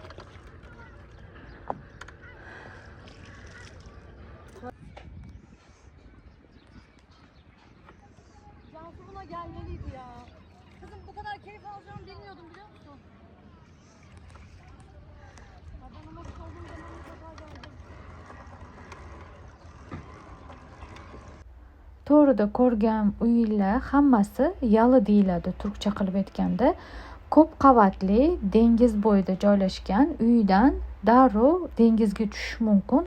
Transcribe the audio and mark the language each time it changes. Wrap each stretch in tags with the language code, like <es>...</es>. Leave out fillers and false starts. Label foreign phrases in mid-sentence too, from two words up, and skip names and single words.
<tr>Cansu buna gelmeliydi ya. Kızım bu kadar keyif alacağımı bilmiyordum biliyor musun? Adamın nasıl olduğum zaman mutlaka geldim.</tr> <uz>To'g'rida ko'rgan uylar hammasi yalı deyiladi turkcha qilib aytganda. Ko'p qavatli dengiz bo'yida joylashgan uydan darrov dengizga tushish mumkin.</uz>